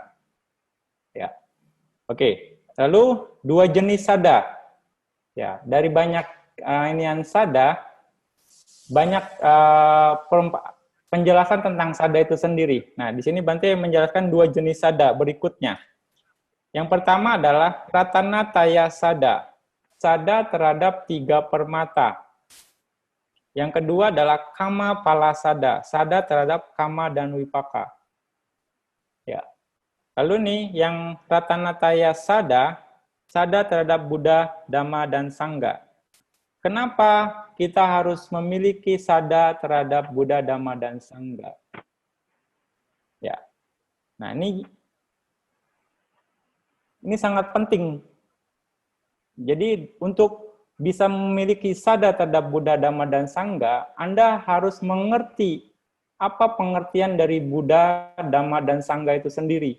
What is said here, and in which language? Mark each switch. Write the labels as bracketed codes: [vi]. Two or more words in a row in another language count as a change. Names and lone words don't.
[id] Ya. Oke. Lalu dua jenis sada. Ya, dari banyak inian sada, banyak penjelasan tentang sada itu sendiri. Nah, di sini Bante menjelaskan dua jenis sada berikutnya. Yang pertama adalah Ratanataya sada, sada terhadap tiga permata. Yang kedua adalah Kama Palasada, sada terhadap kama dan wipaka. Ya. Lalu nih, yang Ratanataya sada, sada terhadap Buddha, Dhamma, dan Sangha. Kenapa kita harus memiliki sada terhadap Buddha, Dhamma, dan Sangha? Ya. Nah, ini sangat penting. Jadi, untuk bisa memiliki sada terhadap Buddha, Dhamma, dan Sangha, Anda harus mengerti apa pengertian dari Buddha, Dhamma, dan Sangha itu sendiri.